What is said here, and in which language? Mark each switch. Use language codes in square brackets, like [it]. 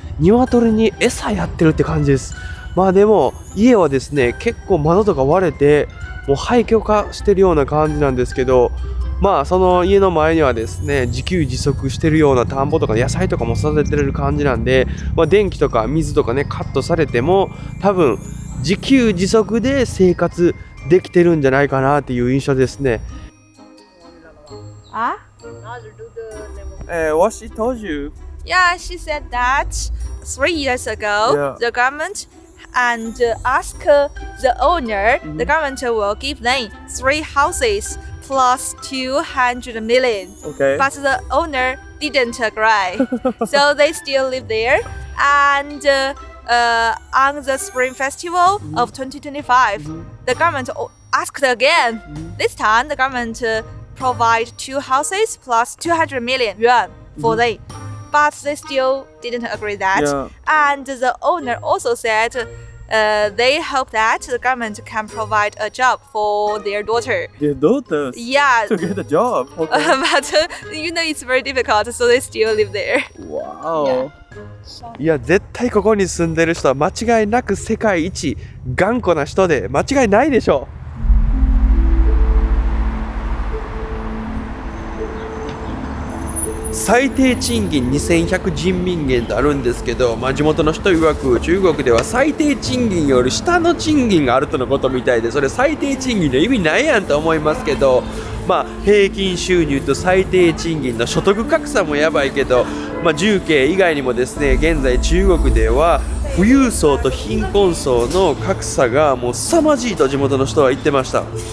[ja] 鶏に餌やってるって感じです。でも家はですね結構窓とか割れてもう廃墟化してるような感じなんですけど、その家の前にはですね自給自足してるような田んぼとか野菜とかも育ててる感じなんで、電気とか水とかねカットされても多分自給自足で生活できてるんじゃないかなっていう印象ですね。 [en] What she told you? Yeah, she said that 3 years ago, the government and ask the owner, the government will give them 3 houses plus 200 million. Okay. But the owner didn't agree, so they still live there. And on the Spring Festival of 2025, the government asked again. This time, the government provide 2 houses plus 200 million yuan for them. But they still didn't agree that. Yeah. And the owner also said they hope that the government can provide a job for their daughter. Their daughters Yeah, to get a job. Okay. but it's very difficult, so they still live there. Wow. [ja] いや絶対ここに住んでる人は間違いなく世界一頑固な人で間違いないでしょう。最低賃金2100人民元とあるんですけど、地元の人曰く中国では最低賃金より下の賃金があるとのことみたいで、それ最低賃金の意味ないやんと思いますけど、平均収入と最低賃金の所得格差もやばいけど、重慶以外にもですね、現在中国では富裕層と貧困層の格差がもう凄まじいと地元の人は言ってました。